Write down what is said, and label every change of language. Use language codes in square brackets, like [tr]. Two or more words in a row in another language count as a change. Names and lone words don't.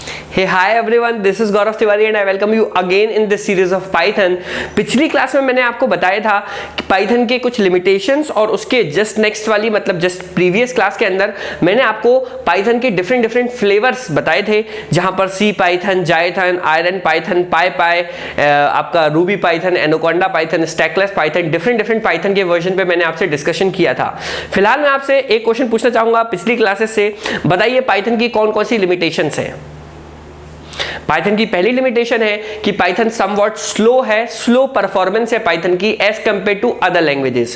[en] Hey, hi everyone, this is Gaurav Tiwari and I welcome you again in this series of Python। [hi] पिछली क्लास में मैंने आपको बताया था कि Python के कुछ लिमिटेशंस और उसके [en] just next [hi] वाली मतलब [en] just previous class [hi] के अंदर मैंने आपको Python के [en] different flavours [hi] बताए थे, जहां पर C Python, Jython, Iron Python, PyPy, आपका Ruby Python, Anaconda Python, Stackless Python, डिफरेंट Python के वर्जन पे मैंने आपसे डिस्कशन किया था। फिलहाल मैं आपसे एक क्वेश्चन पूछना चाहूंगा पिछली क्लासेस से, बताइए Python की कौन कौन सी लिमिटेशंस है। पाइथन की पहली लिमिटेशन है कि पाइथन [en] somewhat slow [hi] है, [en] slow performance [hi] है पाइथन की [en] as compare to other languages.